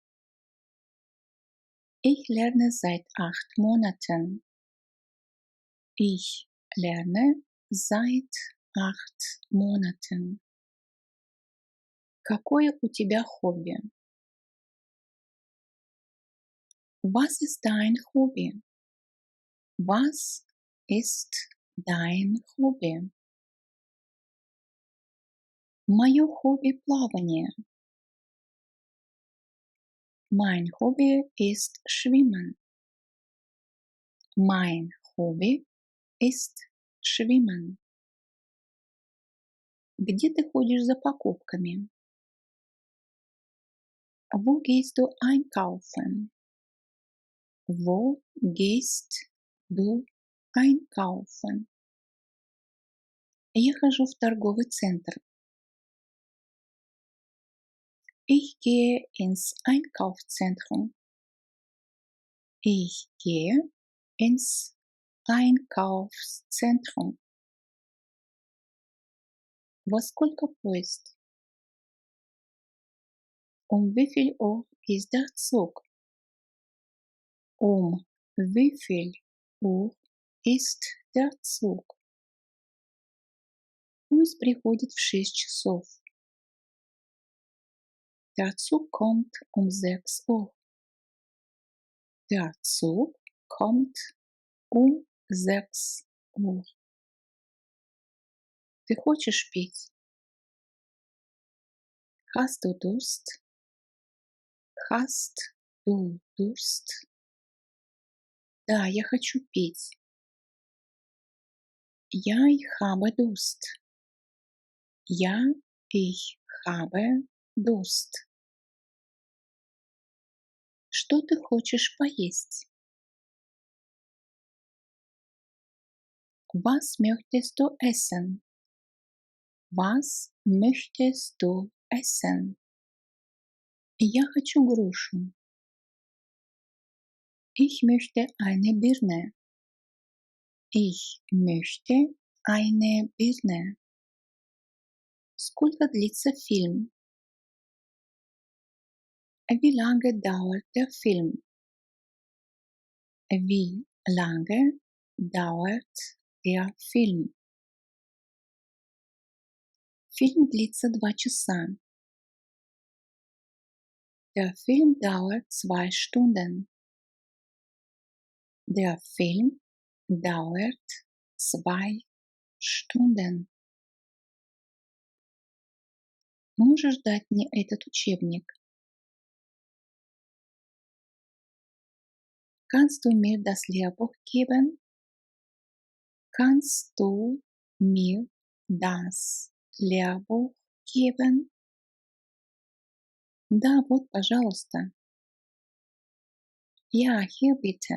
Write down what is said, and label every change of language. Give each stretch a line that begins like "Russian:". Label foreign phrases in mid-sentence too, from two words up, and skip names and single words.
German: Ich lerne seit 8 Monaten. Ich lerne seit 8 Monaten.
Russian: Какое у тебя хобби?
German: Was ist dein Hobby? Was ist dein Hobby?
Russian: Мое хобби плавание.
German: Mein Hobby ist Schwimmen. Mein Hobby ist Schwimmen.
Russian: Где ты ходишь за покупками?
German: Wo gehst du einkaufen? Wo gehst du einkaufen?
Russian: Я хожу в торговый центр.
German: Ich gehe ins Einkaufszentrum. Ich gehe ins Einkaufszentrum.
Russian: Во сколько поезд?
German: Wie viel Uhr ist der Zug? Wie viel Uhr ist der Zug?
Russian: Поезд приходит в 6 часов.
German: Der Zug kommt 6 Uhr. Der Zug kommt 6 Uhr.
Russian: Ты хочешь пить?
German: Hast du Durst? Hast du Durst?
Russian: Да, я хочу пить.
German: Ich habe Durst. Ich habe Durst.
Russian: Что ты хочешь поесть?
German: Was möchtest du essen? Was möchtest du essen?
Russian: Я хочу грушу.
German: Ich möchte eine Birne. Ich möchte eine Birne.
Russian: Сколько длится фильм?
German: Wie lange dauert der Film? Wie lange dauert der Film?
Russian: Фильм длится 2 часа.
German: Der Film dauert 2 Stunden. Der Film dauert 2 Stunden.
Russian: Можешь дать мне этот учебник?
German: Kannst du mir das Lehrbuch geben? Kannst du mir das Lehrbuch geben?
Russian: Да, вот, пожалуйста.
German: Ja, hier bitte.